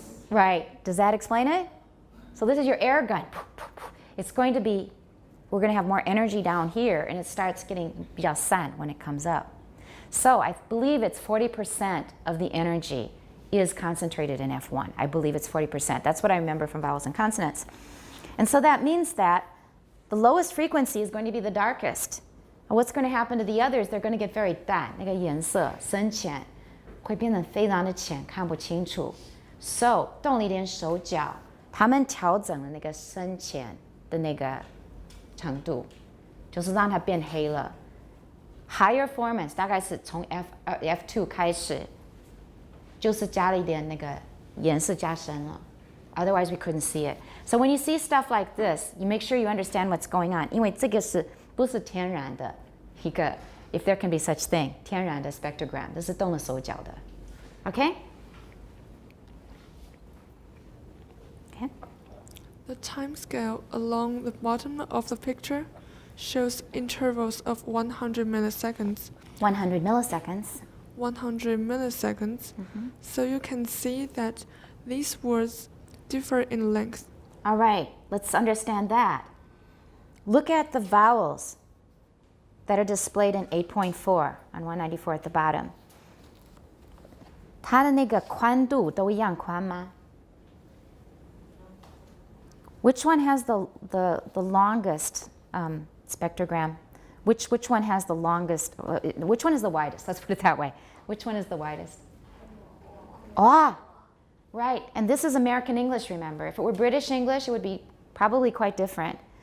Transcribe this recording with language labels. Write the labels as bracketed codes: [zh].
[en] Right. Does that explain it? So this is your air gun. It's going to be, we're going to have more energy down here, and it starts getting [zh] 比较散 [en] when it comes up. So I believe it's 40% of the energy is concentrated in F1. I believe it's 40%. That's what I remember from vowels and consonants. And so that means that the lowest frequency is going to be the darkest. And what's going to happen to the others? They're going to get very [zh] 淡，那个颜色深浅会变得非常的浅，看不清楚。 So 动了一点手脚，他们调整了那个深浅的那个程度，就是让它变黑了。 [en] Higher formants [zh] 大概是从 F2 开始，就是加了一点那个颜色加深了。 [en] Otherwise we couldn't see it. So when you see stuff like this, you make sure you understand what's going on. [zh] 因为这个是不是天然的一个 [en] if there can be such thing [zh] 天然的 spectrogram， 这是动了手脚的。 [en] Okay? Okay. The time scale along the bottom of the picture shows intervals of 100 milliseconds. 100 milliseconds. 100 milliseconds. So you can see that these words differ in length. All right, let's understand that. Look at the vowels that are displayed in 8.4 on 194 at the bottom. [zh] 它的那个宽度都一样宽吗？ [en] Which one has the longest spectrogram? Which one has the longest? Which one is the widest? Let's put it that way. Which one is the widest? Ah, right. And this is American English, remember. If it were British English, it would be probably quite different.